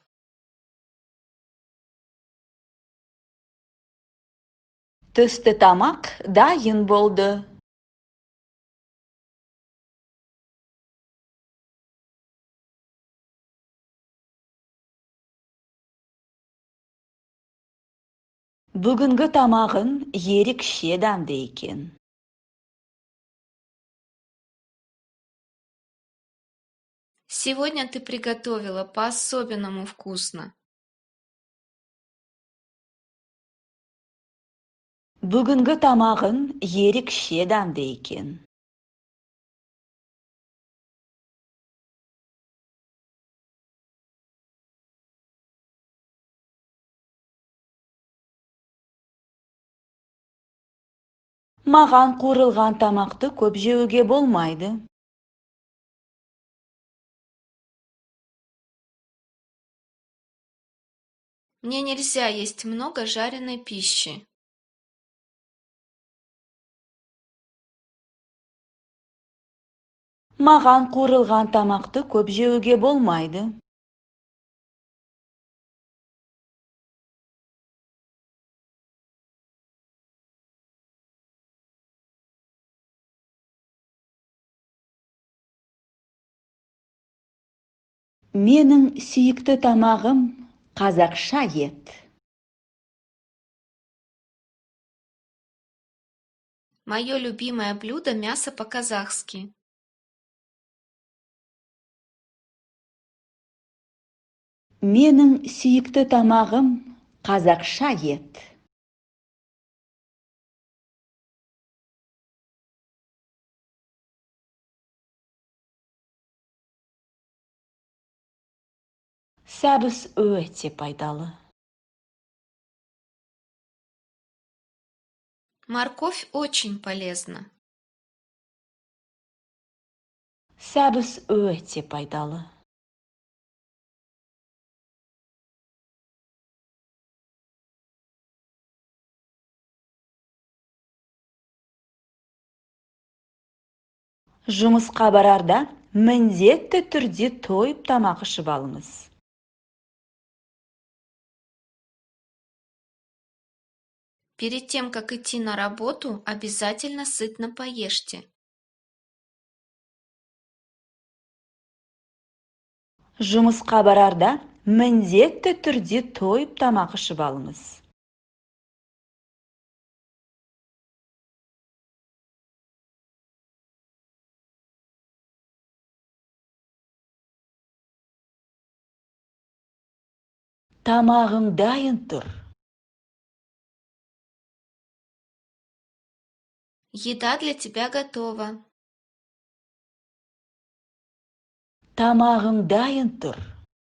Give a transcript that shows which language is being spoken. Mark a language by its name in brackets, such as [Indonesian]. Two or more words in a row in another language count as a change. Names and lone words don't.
[Kazakh] Түсті тамақ дайын болды. Бүгінгі тамағың ерекше дәмді екен. [Russian] Сегодня ты приготовила по-особенному вкусно. [Kazakh] Бүгінгі тамағың ерекше дәмді екен. Маған қуырылған тамақты көп жеуге болмайды. [Russian] Мне нельзя есть много жареной пищи. [Kazakh] Маған қуырылған тамақты көп жеуге болмайды. Менің сүйікті тамағым қазақша ет. [Russian] Мое любимое блюдо — мясо по-казахски. [Kazakh] Менің сүйікті тамағым қазақша ет. Сәбіз өте пайдалы. [Russian] Морковь очень полезна. [Kazakh] Сәбіз өте пайдалы. Жұмысқа барарда міндетті түрде тойып тамақ ішіп алыңыз. [Russian] Перед тем, как идти на работу, обязательно сытно поешьте. [Kazakh] Жұмысқа барарда міндетті түрде тойып тамақ ішіп алыңыз. Тамағың дайын тұр. [Russian] Еда для тебя готова. [Kazakh] Тамағың дайын тұр.